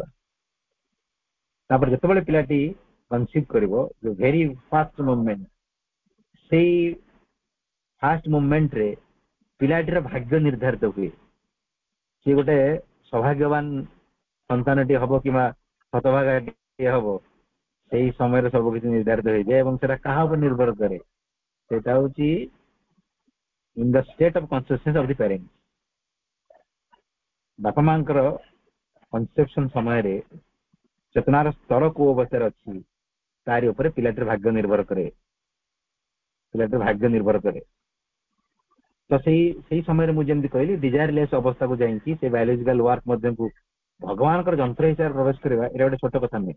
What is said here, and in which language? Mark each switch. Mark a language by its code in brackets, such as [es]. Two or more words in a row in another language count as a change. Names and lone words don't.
[or] ତାପରେ ଯେତେବେଳେ ପିଲାଟି କନସିଭ୍ କରିବ, [en] very fast movement, [or] ସେଇ [en] fast movementରେ [or] ପିଲାଟିର ଭାଗ୍ୟ ନିର୍ଦ୍ଧାରିତ ହୁଏ। ସିଏ ଗୋଟେ ସୌଭାଗ୍ୟବାନ ସନ୍ତାନଟି ହବ କିମ୍ବା ହତଭାଗାଟିଏ ହବ, ସେଇ ସମୟରେ ସବୁ କିଛି ନିର୍ଦ୍ଧାରିତ ହେଇଯାଏ। ଏବଂ ସେଟା କାହା ଉପରେ ନିର୍ଭର କରେ? ସେଟା ହଉଛି [en] in the state of consciousness of the parents। [or] ବାପା ମାଙ୍କର କନସେପସନ ସମୟରେ ଚେତନାର ସ୍ତର କୋଉ ଅବସ୍ଥାରେ ଅଛି ତାରି ଉପରେ ପିଲାଟିର ଭାଗ୍ୟ ନିର୍ଭର କରେ। ପିଲାଟିର ଭାଗ୍ୟ ନିର୍ଭର କରେ। ତ ସେଇ ସମୟରେ ମୁଁ ଯେମିତି କହିଲି ଡିଜାୟାରଲେସ୍ ଅବସ୍ଥାକୁ ଯାଇକି ସେ [en] biological work [or] ମଧ୍ୟକୁ ଭଗବାନଙ୍କର ଯନ୍ତ୍ର ହିସାବରେ ପ୍ରବେଶ କରିବା ଏଇଟା ଗୋଟେ ଛୋଟ କଥା ନୁହେଁ।